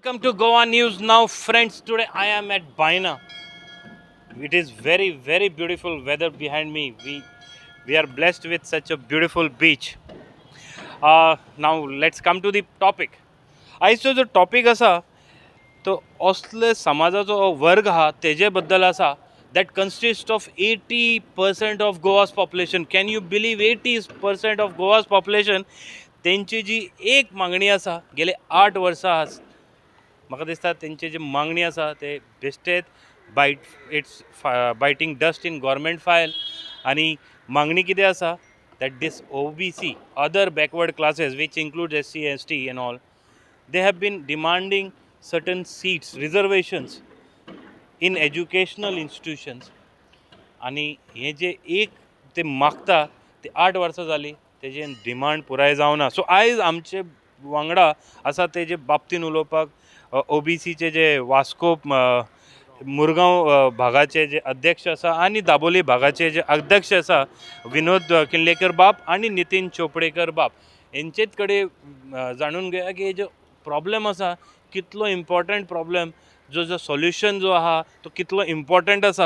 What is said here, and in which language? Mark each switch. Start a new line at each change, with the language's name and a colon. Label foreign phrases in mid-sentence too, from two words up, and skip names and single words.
English: Welcome to Goa News Now, friends. Today I am at Baina. It is very beautiful weather behind me. We are blessed with such a beautiful beach. Now let's come to the topic.
Konkani: आयचो जो टॉपिक आसा तो असले समाजाचो वर्ग आहा तेजे बद्दल आसा
English: that consists of 80% of Goa's population. Can you believe 80% of Goa's population?
Konkani: तेंची जी एक मागणी आसा गेले 8 वर्सां म्हाका दिसता तेंची जी मागणी आसा ते
English: बेश्टेच biting dust in government file
Konkani: आनी मागणी कितें आसा
English: that these OBC other backward classes which include SC ST and all they have been demanding certain seats reservations in educational institutions
Konkani: आणि हे जे एक ते मागता ते 8 वर्सां जाली तेजे डिमांड पुराय जावना. सो आयज आमचे वांगडा आसा तेजे बाबतीन उलोवपाक OBCचे जे वास्को मुरगांव भागाचे जे अध्यक्ष आसा आनी दाबोली भागाचे जे अध्यक्ष आसा विनोद किल्लेकर बाब आनी नितीन चोपडेकर बाब हेंचेच कडेन जाणून घेया की जो प्रॉब्लेम आसा कितलो
English: important problem
Konkani: जो सोल्युशन जो आहा तो कितलो इम्पॉर्टंट आसा.